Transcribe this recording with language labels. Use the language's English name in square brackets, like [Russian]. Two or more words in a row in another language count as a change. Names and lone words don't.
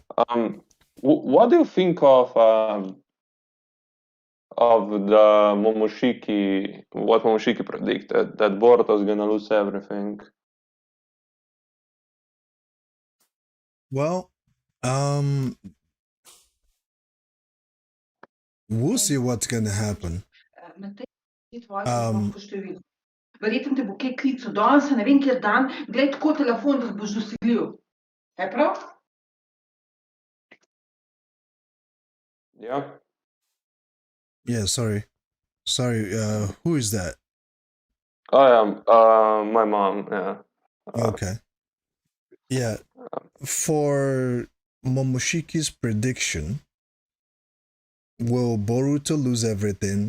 [English] What do you think of the Momoshiki, what Momoshiki predicted, that Boruto's gonna lose everything? Well, um, we'll see what's gonna happen. Um, [Slovenian] Verjetno te bo kaj klical danes, ne vem, kjer dan, glej tako telefon, da boš dosegljiv. Je prav? [English] Yeah. yeah, sorry, who is that? I am. My mom. Yeah. Okay. Yeah, for Momoshiki's prediction, will Boruto lose everything?